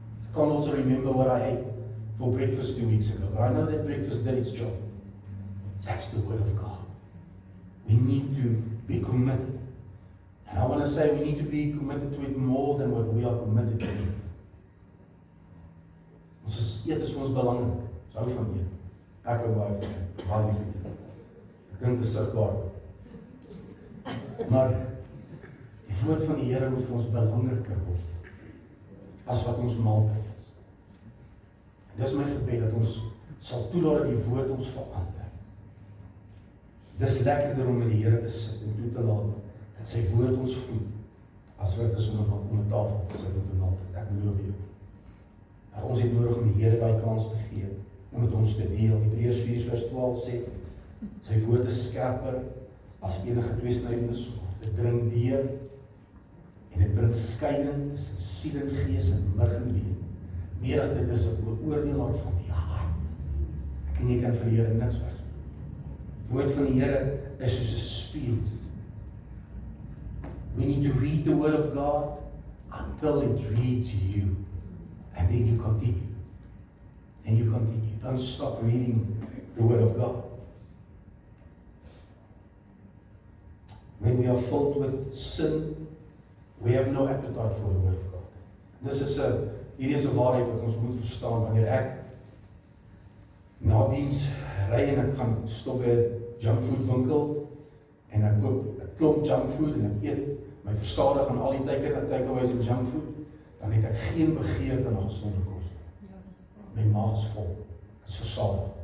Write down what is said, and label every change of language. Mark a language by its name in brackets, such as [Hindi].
[English] I can't also remember what I ate for breakfast 2 weeks ago, but I know that breakfast did its job. That's the Word of God. We need to be committed. And I want to say we need to be committed to it more than what we are committed to it. [Afrikaans] Ons is eers vir ons belangrik. Ons hou van eet. Ek hou baie van eet. Baie lief vir eet. Ek dink dit is sigbaar. Maar die woord van die Here moet vir ons belangriker word as wat ons maaltyd is. En dis my gebed dat ons sal toelaat dat die woord ons verander. Dis lekkerder om met die Here te sit en toe te laat dat sy woord ons voed as wat is om 'n tafel te sit met 'n maaltyd. Ek beloof jou. Ons het nodig om die Here daai kans te gee om met ons te deel. Hebreërs 4:12 sê, sy woord is skerper as enige tweesnydende swaard. Dit dring deur en dit bring skeiding tussen siel en gees en murg en been. Meer as dit is 'n oordelaar van die hart. Ek en jy kan vir die Here niks verstaan. Die woord van die Here is soos 'n spieël. [English] We need to read the Word of God until it reads you. And then you continue. And you continue. Don't stop reading the Word of God. When we are filled with sin, we have no appetite for the Word of God. [Afrikaans] Hierdie is 'n waarheid wat ons moet verstaan. Wanneer ek na diens ry en ek gaan stop by 'n junkfood winkel en ek koop 'n klomp junkfood en ek eet my versadig aan al die takeaways en junkfood, dan het ek geen begeerte na gesonde kos. My maag is vol. Ek is versadig.